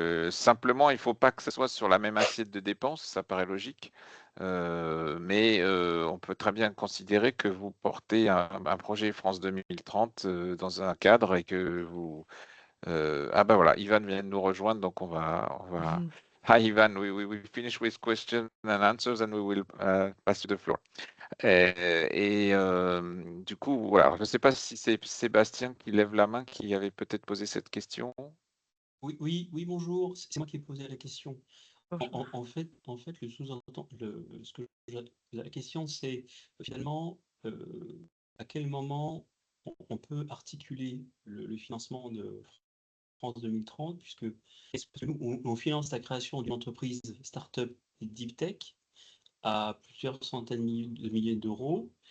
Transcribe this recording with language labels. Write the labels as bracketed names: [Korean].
[French] Simplement, il ne faut pas que ce soit sur la même assiette de dépenses, ça paraît logique. Mais on peut très bien considérer que vous portez un projet France 2030 dans un cadre et que vous... ah ben voilà, Ivan vient de nous rejoindre, donc on va... [English] Hi Ivan, we finish with questions and answers and we will pass you the floor. [French] Et du coup, voilà, je ne sais pas si c'est Sébastien qui lève la main qui avait peut-être posé cette question. Oui, bonjour, c'est moi qui ai posé la question. En fait, le sous-entend, la question c'est finalement à quel moment on peut articuler le financement de France 2030, puisque nous, on finance la création d'une entreprise start-up deep tech à plusieurs centaines de milliers d'euros.